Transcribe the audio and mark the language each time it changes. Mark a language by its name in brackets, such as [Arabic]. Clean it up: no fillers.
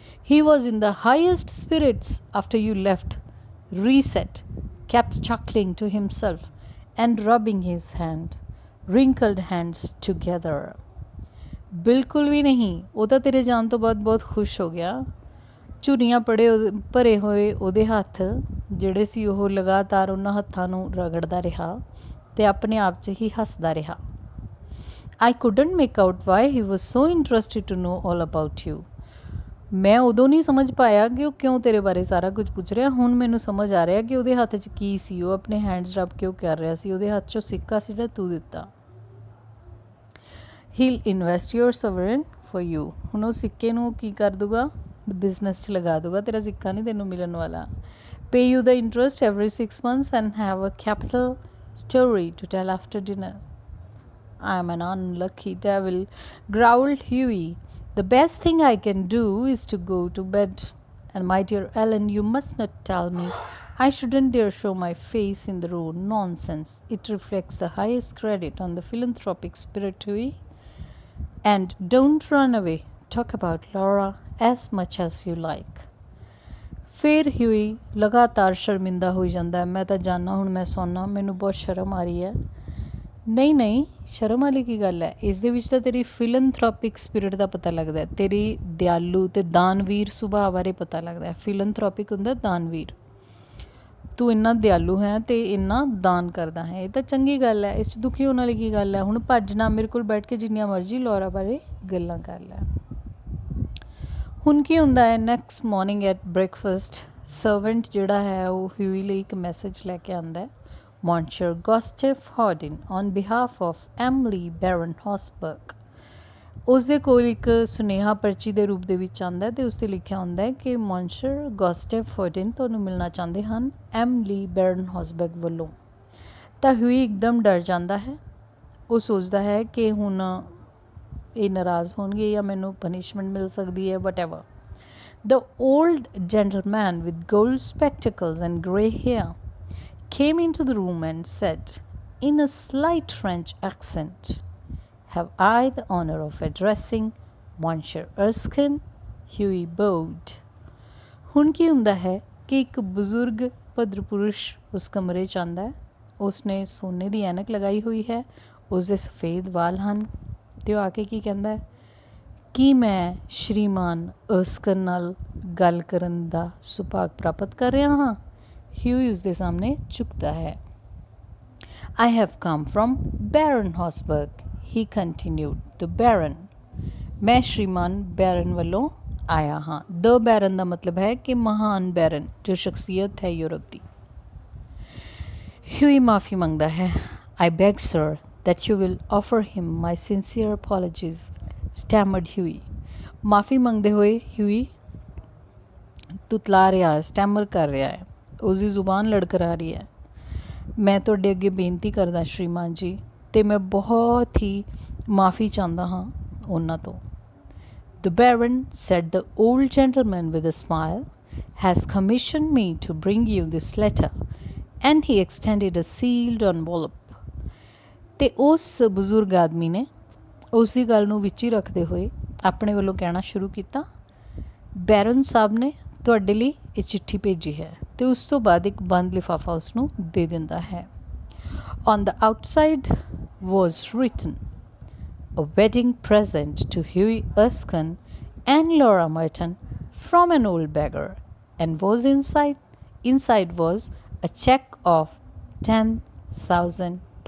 [English] He was in the highest spirits after you left, reset, kept chuckling to himself and rubbing his wrinkled hands together. [Punjabi] ਬਿਲਕੁਲ ਵੀ ਨਹੀਂ, ਉਹ ਤਾਂ ਤੇਰੇ ਜਾਣ ਤੋਂ ਬਾਅਦ ਬਹੁਤ ਖੁਸ਼ ਹੋ ਗਿਆ। ਝੁਰੀਆਂ ਭਰੇ ਹੋਏ ਉਹਦੇ ਹੱਥ ਜਿਹੜੇ ਸੀ, ਉਹ ਲਗਾਤਾਰ ਉਹਨਾਂ ਹੱਥਾਂ ਨੂੰ ਰਗੜਦਾ ਰਿਹਾ ਅਤੇ ਆਪਣੇ ਆਪ 'ਚ ਹੀ ਹੱਸਦਾ ਰਿਹਾ। [English] I couldn't make out why he was so interested to know all about you. [Punjabi] ਮੈਂ ਉਦੋਂ ਨਹੀਂ ਸਮਝ ਪਾਇਆ ਕਿ ਉਹ ਕਿਉਂ ਤੇਰੇ ਬਾਰੇ ਸਾਰਾ ਕੁਝ ਪੁੱਛ ਰਿਹਾ। ਹੁਣ ਮੈਨੂੰ ਸਮਝ ਆ ਰਿਹਾ ਕਿ ਉਹਦੇ ਹੱਥ 'ਚ ਕੀ ਸੀ, ਉਹ ਆਪਣੇ ਹੈਂਡਸ ਰੱਬ ਕਿਉਂ ਕਰ ਰਿਹਾ ਸੀ। ਉਹਦੇ ਹੱਥ 'ਚੋਂ ਸਿੱਕਾ ਸੀ ਜਿਹੜਾ ਤੂੰ ਦਿੱਤਾ। [English] He'll invest your sovereign for you. [Punjabi] ਹੁਣ ਉਹ ਸਿੱਕੇ ਨੂੰ ਕੀ ਕਰ ਦੂਗਾ, ਬਿਜ਼ਨਸ 'ਚ ਲਗਾ ਦੂਗਾ, ਤੇਰਾ ਸਿੱਕਾ ਨਹੀਂ ਤੈਨੂੰ ਮਿਲਣ ਵਾਲਾ। [English] Pay you the interest every 6 months and have a capital story to tell after dinner. I am an unlucky devil, growled Hughie. The best thing I can do is to go to bed. And my dear Ellen, you must not tell me I shouldn't dare show my face in the road. Nonsense. It reflects the highest credit on the philanthropic spirit, Hughie. And don't run away. Talk about Laura as much as you like. [Punjabi] ਫਿਰ ਹਿਊਈ ਲਗਾਤਾਰ ਸ਼ਰਮਿੰਦਾ ਹੋਈ ਜਾਂਦਾ ਹੈ। ਮੈਂ ਤਾਂ ਜਾਣਾ, ਹੁਣ ਮੈਂ ਸੌਣਾ, ਮੈਨੂੰ ਬਹੁਤ ਸ਼ਰਮ ਆ ਰਹੀ ਹੈ। ਨਹੀਂ ਨਹੀਂ, ਸ਼ਰਮ ਵਾਲੀ ਕੀ ਗੱਲ ਹੈ? ਇਸ ਦੇ ਵਿੱਚ ਤਾਂ ਤੇਰੀ ਫਿਲਨਥ੍ਰੋਪਿਕ ਸਪਿਰਿਟ ਦਾ ਪਤਾ ਲੱਗਦਾ ਹੈ, ਤੇਰੀ ਦਿਆਲੂ ਤੇ ਦਾਨਵੀਰ ਸੁਭਾਅ ਬਾਰੇ ਪਤਾ ਲੱਗਦਾ ਹੈ। ਫਿਲਨਥ੍ਰੋਪਿਕ ਹੁੰਦਾ ਦਾਨਵੀਰ। ਤੂੰ ਇੰਨਾ ਦਿਆਲੂ ਹੈ ਤੇ ਇੰਨਾ ਦਾਨ ਕਰਦਾ ਹੈ, ਇਹ ਤਾਂ ਚੰਗੀ ਗੱਲ ਹੈ। ਇਸ 'ਚ ਦੁਖੀ ਹੋਣ ਵਾਲੀ ਕੀ ਗੱਲ ਹੈ? ਹੁਣ ਭੱਜ ਨਾ, ਮੇਰੇ ਕੋਲ ਬੈਠ ਕੇ ਜਿੰਨੀਆਂ ਮਰਜ਼ੀ ਲੌਰਾ ਬਾਰੇ ਗੱਲਾਂ ਕਰ ਲੈ। ਹੁਣ ਕੀ ਹੁੰਦਾ ਹੈ, [English] next morning at breakfast [Punjabi] servant ਜਿਹੜਾ ਹੈ ਉਹ ਹਿਊਈ ਲਈ ਇੱਕ ਮੈਸੇਜ ਲੈ ਕੇ ਆਉਂਦਾ ਹੈ। [English] Monsieur Gustave Hardin on behalf of Emily Baron Hausberg. [Punjabi] ਉਸ ਦੇ ਕੋਲ ਇੱਕ ਸੁਨੇਹਾ ਪਰਚੀ ਦੇ ਰੂਪ ਦੇ ਵਿੱਚ ਆਉਂਦਾ ਅਤੇ ਉਸ 'ਤੇ ਲਿਖਿਆ ਹੁੰਦਾ ਹੈ ਕਿ ਮੌਨਸ਼ਰ ਗੋਸਟਿਫ ਹਾਰਡਿਨ ਤੁਹਾਨੂੰ ਮਿਲਣਾ ਚਾਹੁੰਦੇ ਹਨ ਐਮਲੀ ਬੈਰਨ ਹੌਸਬਰਗ ਵੱਲੋਂ। ਤਾਂ ਹਿਊਈ ਇੱਕਦਮ ਡਰ ਜਾਂਦਾ ਹੈ। ਉਹ ਸੋਚਦਾ ਹੈ ਕਿ ਹੁਣ ਇਹ ਨਾਰਾਜ਼ ਹੋਣਗੇ ਜਾਂ ਮੈਨੂੰ ਪਨਿਸ਼ਮੈਂਟ ਮਿਲ ਸਕਦੀ ਹੈ, whatever. [English] The old gentleman with gold spectacles and grey hair came into the room and said, in a slight French accent, "Have I the honor of addressing Monsieur Erskine?" Hughie bowed. [Punjabi] ਹੁਣ ਕੀ ਹੁੰਦਾ ਹੈ ਕਿ ਇੱਕ ਬਜ਼ੁਰਗ ਭਦਰ ਪੁਰਸ਼ ਉਸ ਕਮਰੇ 'ਚ ਆਉਂਦਾ ਹੈ। ਉਸਨੇ ਸੋਨੇ ਦੀ ਐਨਕ ਲਗਾਈ ਹੋਈ ਹੈ, ਉਸਦੇ ਸਫੇਦ ਵਾਲ ਹਨ ਅਤੇ ਉਹ ਆ ਕੇ ਕੀ ਕਹਿੰਦਾ ਹੈ, ਕੀ ਮੈਂ ਸ਼੍ਰੀਮਾਨ ਅਰਸਕਨ ਨਾਲ ਗੱਲ ਕਰਨ ਦਾ ਸੁਭਾਗ ਪ੍ਰਾਪਤ ਕਰ ਰਿਹਾ ਹਾਂ? ਹਿਊਈ ਉਸਦੇ ਸਾਹਮਣੇ ਝੁਕਦਾ ਹੈ। [English] I have come from Baron Hosberg, he continued. [Punjabi] The Baron, ਮੈਂ ਸ਼੍ਰੀਮਾਨ ਬੈਰਨ ਵੱਲੋਂ ਆਇਆ ਹਾਂ। ਦ ਬੈਰਨ ਦਾ ਮਤਲਬ ਹੈ ਕਿ ਮਹਾਨ ਬੈਰਨ, ਜੋ ਸ਼ਖਸੀਅਤ ਹੈ ਯੂਰਪ ਦੀ। ਹਿਊਈ ਮਾਫੀ ਮੰਗਦਾ ਹੈ। [English] I beg, sir, that you will offer him my sincere apologies, stammered Hughie. [Punjabi] ਮਾਫੀ ਮੰਗਦੇ ਹੋਏ ਹਿਊਈ ਤੁਤਲਾ ਰਿਹਾ, ਸਟੈਮਰ ਕਰ ਰਿਹਾ ਹੈ, ਉਸਦੀ ਜ਼ੁਬਾਨ ਲੜਖੜਾ ਰਹੀ ਹੈ। ਮੈਂ ਤੁਹਾਡੇ ਅੱਗੇ ਬੇਨਤੀ ਕਰਦਾ ਸ਼੍ਰੀਮਾਨ ਜੀ, ਅਤੇ ਮੈਂ ਬਹੁਤ ਹੀ ਮਾਫੀ ਚਾਹੁੰਦਾ ਹਾਂ ਉਹਨਾਂ ਤੋਂ। [English] The Baron, said the old gentleman with a smile, has commissioned me to bring you this letter, and he extended a sealed envelope. [Punjabi] ਅਤੇ ਉਸ ਬਜ਼ੁਰਗ ਆਦਮੀ ਨੇ ਉਸ ਦੀ ਗੱਲ ਨੂੰ ਵਿੱਚ ਹੀ ਰੱਖਦੇ ਹੋਏ ਆਪਣੇ ਵੱਲੋਂ ਕਹਿਣਾ ਸ਼ੁਰੂ ਕੀਤਾ, ਬੈਰਨ ਸਾਹਿਬ ਨੇ ਤੁਹਾਡੇ ਲਈ ਇਹ ਚਿੱਠੀ ਭੇਜੀ ਹੈ, ਅਤੇ ਉਸ ਤੋਂ ਬਾਅਦ ਇੱਕ ਬੰਦ ਲਿਫਾਫਾ ਉਸ ਨੂੰ ਦੇ ਦਿੰਦਾ ਹੈ। [English] On the outside was written, "A wedding present to Hughie Erskine and Laura Merton from an old beggar," and was inside was a check of £10,000.